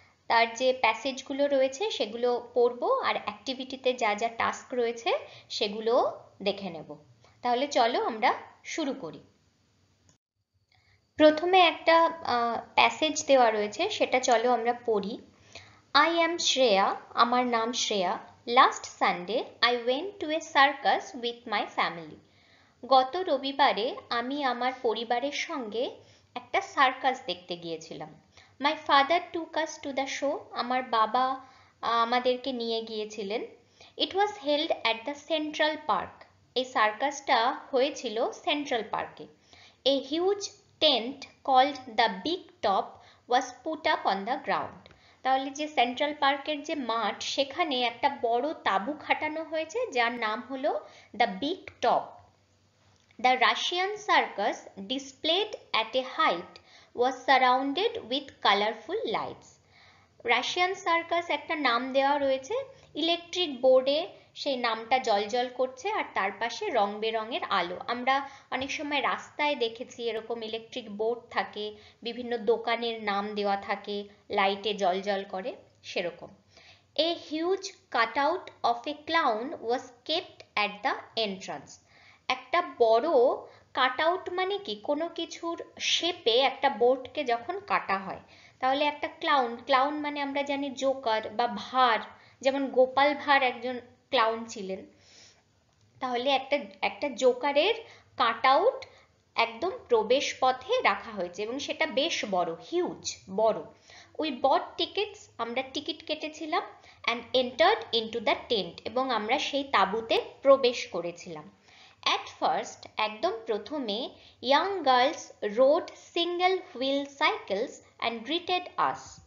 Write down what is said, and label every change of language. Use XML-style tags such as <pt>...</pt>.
<bn>তার যে প্যাসেজগুলো রয়েছে সেগুলো পড়ব আর অ্যাক্টিভিটিতে যা যা টাস্ক রয়েছে সেগুলো দেখে নেব। তাহলে চলো আমরা শুরু করি। প্রথমে একটা প্যাসেজ দেওয়া রয়েছে, সেটা চলো আমরা পড়ি।</bn> <en>I am Shreya,</en> <bn>আমার নাম Shreya.</bn> <en>Last Sunday, I went to a circus with my family.</en> <bn>গত রবিবারে আমি আমার পরিবারের সঙ্গে একটা সার্কাস দেখতে গিয়েছিলাম।</bn> <en>My father took us to the show.</en> <bn>আমার বাবা আমাদেরকে নিয়ে গিয়েছিলেন।</bn> <en>It was held at the Central Park.</en> <bn>এই সার্কাসটা হয়েছিল সেন্ট্রাল পার্কে।</bn> <en>A huge tent called the Big Top was put up on the ground.</en> <bn>তাহলে যে সেন্ট্রাল পার্কের যে মাঠ, সেখানে একটা বড় তাঁবু খাটানো হয়েছে যার নাম হলো the big top.</bn> <en>The Russian circus, displayed at a height, was surrounded with colorful lights.</en> <bn>Russian circus একটা নাম দেওয়া রয়েছে, ইলেকট্রিক বোর্ডে সেই নামটা জলজল করছে আর তার পাশে রং বেরঙের আলো। আমরা অনেক সময় রাস্তায় দেখেছি এরকম ইলেকট্রিক বোর্ড থাকে, বিভিন্ন দোকানের নাম দেওয়া থাকে, লাইটে জলজল করে, সেরকম।</bn> <en>A huge cutout of a clown was kept at the entrance.</en> <bn>একটা বড় কাট আউট মানে কি, কোনো কিছুর শেপে একটা বোর্ডকে যখন কাটা হয়, তাহলে একটা ক্লাউন মানে আমরা জানি জোকার বা ভাঁড়, যেমন গোপাল ভাঁড় একজন ক্লাউন ছিলেন। তাহলে একটা জোকারের কাট আউট একদম প্রবেশ পথে রাখা হয়েছে এবং সেটা বেশ বড়, হিউজ, বড়।</bn> <en>we bought tickets,</en> <bn>আমরা টিকিট কেটেছিলাম,</bn> <en>and entered into the tent,</en> <bn>এবং আমরা সেই তাঁবুতে প্রবেশ করেছিলাম।</bn> <en>At first,</en> <bn>একদম প্রথমে,</bn> <en>young girls rode single wheel cycles and greeted us.</en>